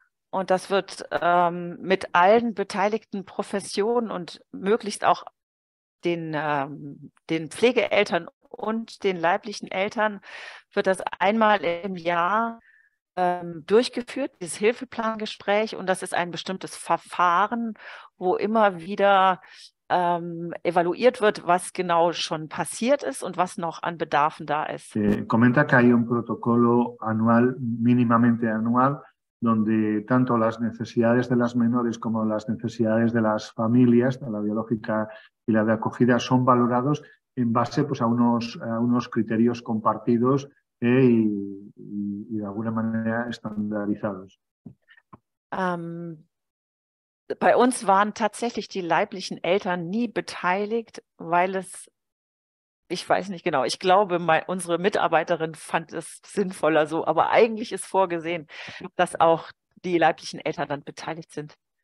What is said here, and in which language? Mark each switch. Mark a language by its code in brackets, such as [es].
[de] Und das wird mit allen beteiligten Professionen und möglichst auch den Pflegeeltern und den leiblichen Eltern wird das einmal im Jahr durchgeführt, dieses Hilfeplangespräch. Und das ist ein bestimmtes Verfahren, wo immer wieder evaluiert wird, was genau schon passiert ist und was noch an Bedarfen da ist. [es] Comenta que hay un protocolo anual, mínimamente anual, donde tanto las necesidades de las menores como las necesidades de las familias, de la biológica y la de acogida, son valorados en base pues, a unos criterios compartidos y de alguna manera estandarizados. [de] Bei uns waren tatsächlich die leiblichen Eltern nie beteiligt, weil es, ich weiß nicht genau, ich glaube, unsere Mitarbeiterin fand es sinnvoller so, aber eigentlich ist vorgesehen, dass auch die leiblichen Eltern dann beteiligt sind.